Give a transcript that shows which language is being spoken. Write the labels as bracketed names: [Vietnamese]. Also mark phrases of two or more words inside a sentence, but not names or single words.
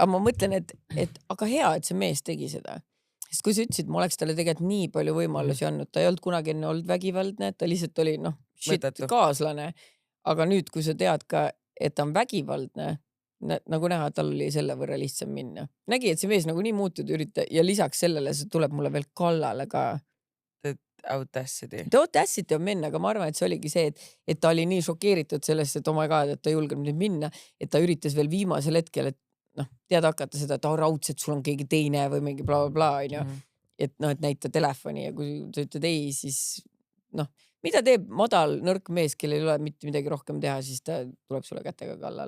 [Estonian] aga ma mõtlen, et aga hea, et see mees tegi seda. sest kui sa ütlesid, ma oleks talle tegelikult nii palju võimalusi andnud, ta ei olnud kunagi enne olnud vägivaldne, ta lihtsalt oli shit mõttetu. kaaslane. aga nüüd, kui sa tead ka, et ta on vägivaldne, nagu näha, tal oli selle võrra lihtsam minna. nägi, et see mees nagunii muutuda ürita ja lisaks sellele see tuleb mulle veel kallale ka. [English] audacity. The audacity on men, [Estonian] aga ma arvan, et see oligi see, et ta oli nii šokeeritud sellest, et [English] oh my god, [Estonian] et ta ei julgenud nüüd minna, et ta üritas veel viimasel hetkel, et teada hakata seda, et raudselt sul on keegi teine või mingi blablabla onju. et et näita telefoni ja kui sa ütled ei, siis mida teeb madal nõrk mees, kellel ei ole mitte midagi rohkem teha, siis ta tuleb sulle kätega kallale.